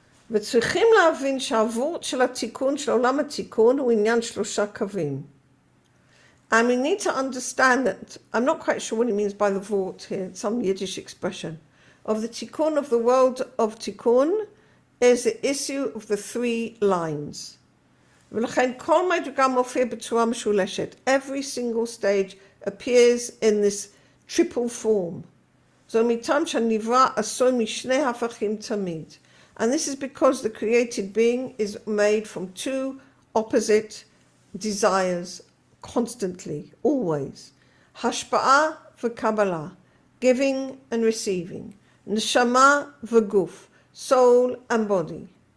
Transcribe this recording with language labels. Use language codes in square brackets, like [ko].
[he] וצריכים להבין שהעבור של התיקון של עולם התיקון הוא עניין שלושה קווים. [en] And we need to understand that, I'm not quite sure what he means by the vort here, some Yiddish expression, of the tikkun of the world of tikkun is the issue of the three lines. [he] ולכן כל מדרגה מופיע בצורה משולשת. [en] Every single stage appears in this triple form. [he] זו מטעם שהנברא עשוי משני הפכים תמיד. [en] And this is because the created being is made from two opposite desires constantly, always. [he] Hashpa'a v'kabbalah, [en] giving and receiving. [he] Neshama v'guf, [en] soul and body.